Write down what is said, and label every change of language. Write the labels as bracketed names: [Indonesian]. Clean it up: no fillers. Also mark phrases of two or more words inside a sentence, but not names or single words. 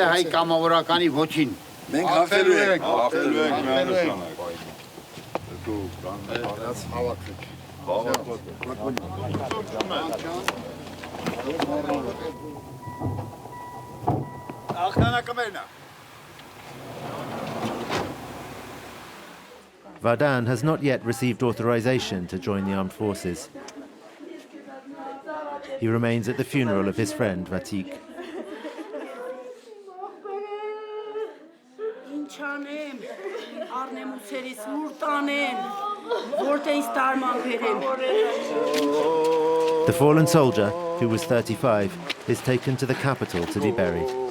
[Armenian] հայ կամավորականի ոչին։ Մենք հաղթելու ենք, հաղթելու ենք միանշանակ։ Դու կանես հավաքեք։ Հաղթանակը մերն է։ [English] Vardan has not yet received authorization to join the armed forces. He remains at the funeral of his friend Vatik. The fallen soldier, who was 35, is taken to the capital to be buried.